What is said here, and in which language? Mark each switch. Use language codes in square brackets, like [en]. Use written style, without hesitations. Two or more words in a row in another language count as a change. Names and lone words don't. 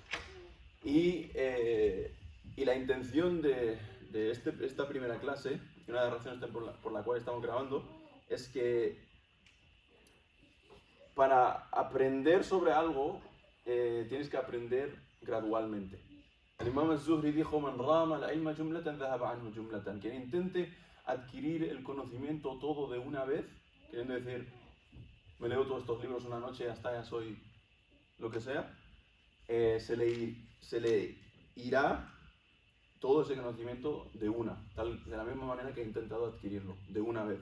[es] Y la intención de esta primera clase, y una de las razones por la cual estamos grabando, es que para aprender sobre algo tienes que aprender gradualmente. El Imam al-Zuhri dijo: [ar] "من رام العلم جملة ذهب عنه جملة", [es] quien intente adquirir el conocimiento todo de una vez, queriendo decir, me leo todos estos libros una noche y hasta ya soy lo que sea, se le irá todo ese conocimiento de de la misma manera que he intentado adquirirlo, de una vez.